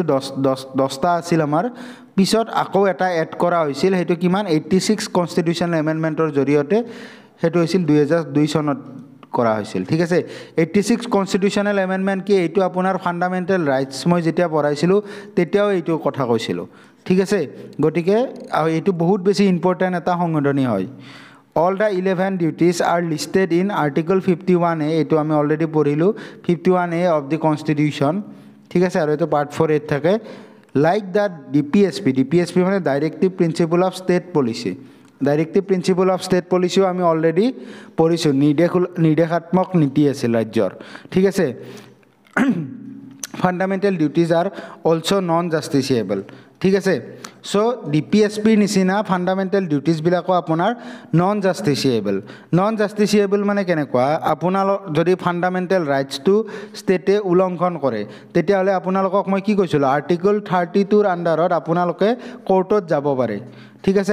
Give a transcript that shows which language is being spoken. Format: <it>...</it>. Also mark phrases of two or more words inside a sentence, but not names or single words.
<as>10টা আছিল আমাৰ পিছত আকৌ এটা এড কৰা হৈছিল সেইটো কিমান 86 কনষ্টিটিউশ্যনেল এমেণ্ডমেণ্টৰ জৰিয়তে সেইটো হৈছিল 2002 চনত কৰা হৈছিল ঠিক আছে</as> <en>86 constitutional amendment</en> <as>কি এইটো আপোনাৰ</as> <en>fundamental rights</en> <as>মই যেতিয়া পঢ়াইছিলোঁ তেতিয়াও এইটো কথা কৈছিলোঁ ঠিক আছে গতিকে এইটো বহুত বেছি ইম্পৰ্টেণ্ট এটা সংশোধনী হয়</as> <en>All the 11 duties are listed in Article 51A.</en> <as>এইটো আমি অলৰেডি পঢ়িলোঁ</as> <en>51A of the Constitution</en> <as>ঠিক আছে আৰু এইটো পাৰ্ট 4A থাকে</as> <en>like the DPSP</en> <as>মানে</as> <en>Directive Principle of State Policy</en> <as>ডাইৰেক্টিভ প্ৰিন্সিপল অফ ষ্টেট পলিচিও আমি অলৰেডি পঢ়িছোঁ, নিৰ্দেশাত্মক নীতি আছিল ৰাজ্যৰ, ঠিক আছে।</as> <en>fundamental duties are also non justiciable,</en> <as>ঠিক আছে। চ' DPSPৰ নিচিনা ফাণ্ডামেণ্টেল ডিউটিজবিলাকো আপোনাৰ</as> <en>non justiciable</en> <as>মানে কেনেকুৱা, আপোনালোক যদি ফাণ্ডামেণ্টেল ৰাইটছটো ষ্টেটে উলংঘন কৰে তেতিয়াহ'লে আপোনালোকক মই কি কৈছিলোঁ, আৰ্টিকল 32ৰ আণ্ডাৰত আপোনালোকে কোৰ্টত যাব পাৰে, ঠিক আছে।</as>